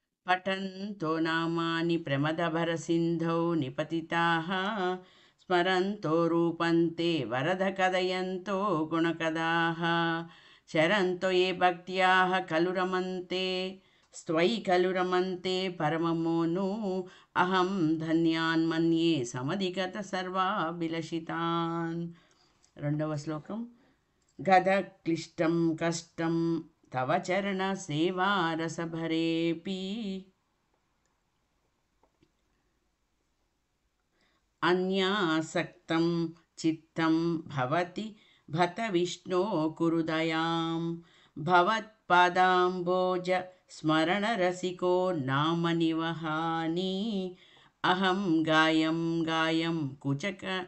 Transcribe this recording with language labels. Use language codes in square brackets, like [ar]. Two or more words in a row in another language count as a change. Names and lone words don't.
[sa] पठन्तो नामानि प्रमदभरसिन्धौ निपतिताः स्मरन्तो रूपन्ते वरदकथयन्तो गुणकदाः चरन्तो ये भक्त्याः खलु रमन्ते स्त्वयि खलु रमन्ते परममोनु अहं धन्यान् मन्ये समधिगत सर्वाभिलषितान्. [te] రెండవ శ్లోకం. [sa] గదక్లిష్టం కష్టం తవ చరణ సేవారసభరేపి అన్యాసక్తం చిత్తం భవతి భత విష్ణో కురు దయాం భవత్పాదాంబోజ స్మరణ రసికో నామ నివహాని అహం గాయం గాయం కుచక